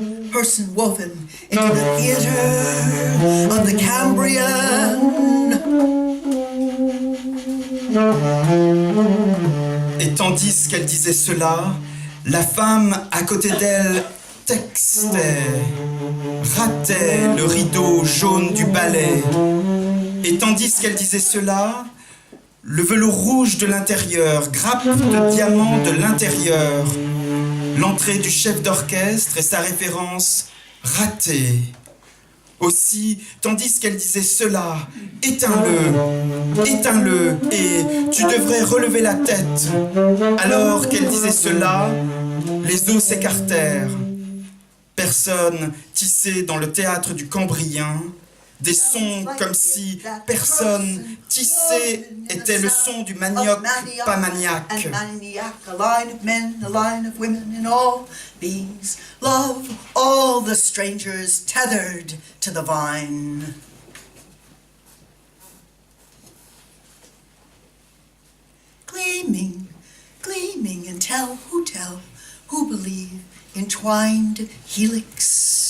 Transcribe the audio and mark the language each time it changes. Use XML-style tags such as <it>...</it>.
<en>Person woven into the theater of the Cambrian.</en> <fr>Et tandis qu'elle disait cela, la femme à côté d'elle textait, ratait le rideau jaune du balai. Et tandis qu'elle disait cela, le velours rouge de l'intérieur, grappe de diamants de l'intérieur, l'entrée du chef d'orchestre et sa référence ratée. Aussi, tandis qu'elle disait cela, éteins-le, et tu devrais relever la tête. Alors qu'elle disait cela, les os s'écartèrent. Personne tissée dans le théâtre du Cambrien, Des sons comme si personne tissait était le son du manioc, pas maniaque.</fr> <en>And maniac, a line of men, a line of women, and all beings love all the strangers tethered to the vine. Gleaming, gleaming, and tell, who believe, entwined helix.</en>